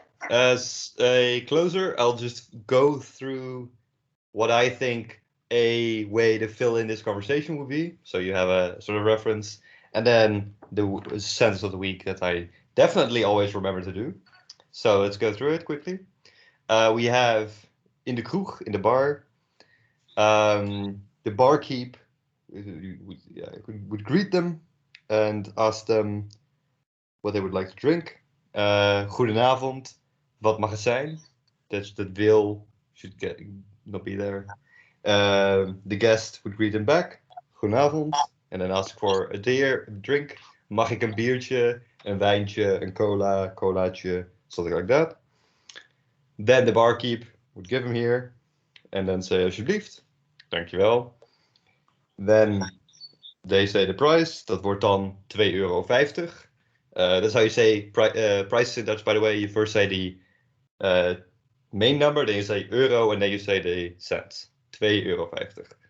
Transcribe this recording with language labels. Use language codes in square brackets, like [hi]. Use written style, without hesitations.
[en] As a closer, I'll just go through what I think a way to fill in this conversation would be, so you have a sort of reference, and then the sentence of the week that I definitely always remember to do. So let's go through it quickly. We have in the kroeg, in the bar, the barkeep would greet them and ask them what they would like to drink. [nl] Goedenavond, wat mag het zijn? [en] That's that will should not be there. The guest would greet them back. Goedenavond. And then ask for a drink. [nl] Mag ik een biertje, een wijntje, een cola, colaatje, [en] something like that. Then the barkeep would give him here. And then say alsjeblieft. Dankjewel. Then they say the price. [nl] Dat wordt dan €2,50. [en] That's how you say prices in Dutch, by the way. You first say the main number, then you say euro, and then you say the cents. €2,50.